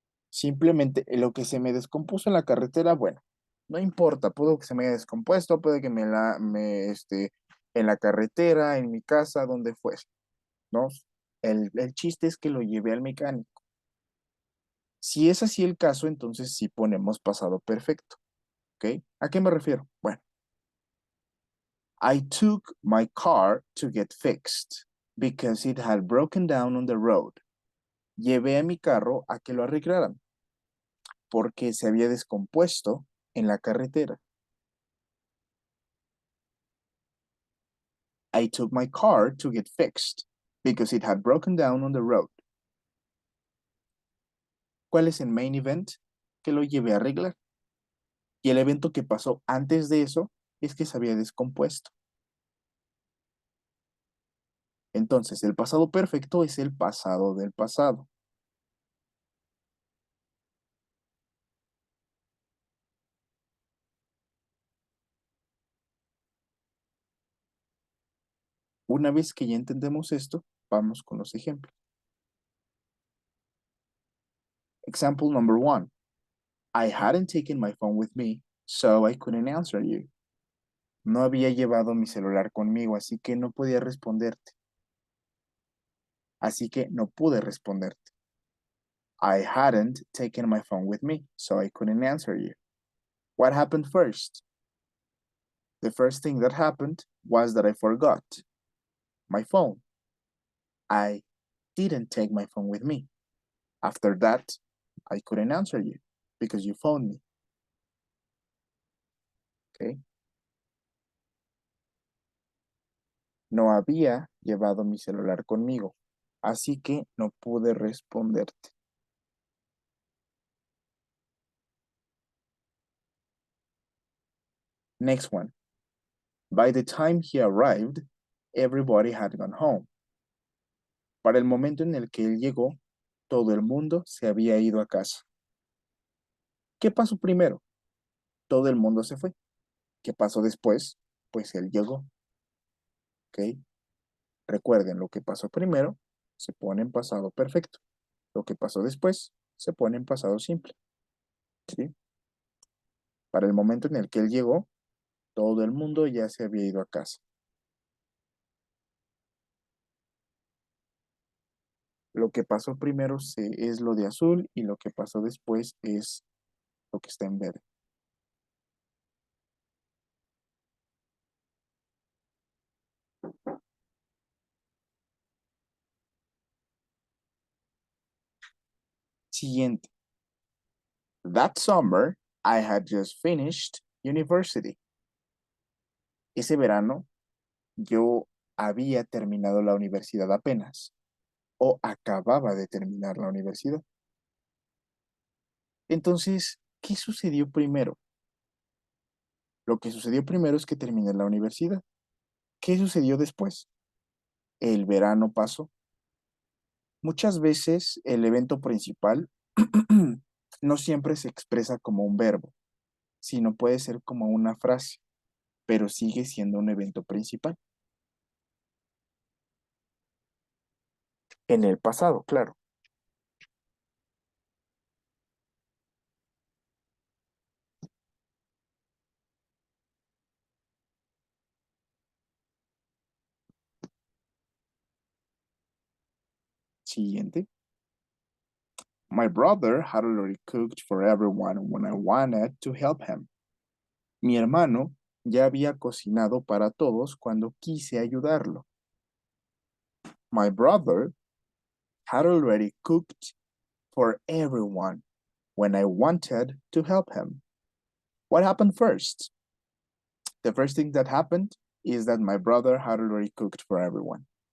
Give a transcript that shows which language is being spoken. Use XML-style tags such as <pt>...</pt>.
<es>Simplemente lo que se me descompuso en la carretera, bueno, no importa, pudo que se me haya descompuesto, puede que en la carretera, en mi casa, donde fuese, ¿no? El chiste es que lo llevé al mecánico. Si es así el caso, entonces sí ponemos pasado perfecto, ¿ok? ¿A qué me refiero?</es> <en>Bueno, I took my car to get fixed because it had broken down on the road.</en> <es>Llevé a mi carro a que lo arreglaran porque se había descompuesto en la carretera.</es> <en>I took my car to get fixed because it had broken down on the road.</en> <es>¿Cuál es el</es> <en>main event?</en> <es>Que lo llevé a arreglar. Y el evento que pasó antes de eso es que se había descompuesto. Entonces, el pasado perfecto es el pasado del pasado. Una vez que ya entendemos esto, vamos con los ejemplos.</es> <en>Example number 1. I hadn't taken my phone with me, so I couldn't answer you.</en> <es>No había llevado mi celular conmigo, así que no podía responderte. Así que no pude responderte.</es> <en>I hadn't taken my phone with me, so I couldn't answer you. What happened first? The first thing that happened was that I forgot my phone. I didn't take my phone with me. After that, I couldn't answer you because you phoned me. Okay?</en> <es>No había llevado mi celular conmigo, así que no pude responderte.</es> <en>Next one. By the time he arrived, everybody had gone home.</en> <es>Para el momento en el que él llegó, todo el mundo se había ido a casa. ¿Qué pasó primero? Todo el mundo se fue. ¿Qué pasó después? Pues él llegó. ¿Ok? Recuerden, lo que pasó primero se pone en pasado perfecto. Lo que pasó después se pone en pasado simple. ¿Sí? Para el momento en el que él llegó, todo el mundo ya se había ido a casa. Lo que pasó primero es lo de azul y lo que pasó después es lo que está en verde. Siguiente.</es> <en>That summer, I had just finished university.</en> <es>Ese verano, yo había terminado la universidad apenas o acababa de terminar la universidad. Entonces, ¿qué sucedió primero? Lo que sucedió primero es que terminé la universidad. ¿Qué sucedió después? El verano pasó. Muchas veces el evento principal no siempre se expresa como un verbo, sino puede ser como una frase, pero sigue siendo un evento principal. En el pasado, claro. Siguiente.</es> <en>My brother had already cooked for everyone when I wanted to help him.</en> <es>Mi hermano Ya había cocinado para todos cuando quise ayudarlo.</es> <en>My brother had already cooked for everyone when I wanted to help him. What happened first? The first thing that happened is that my brother had already cooked for everyone.</en>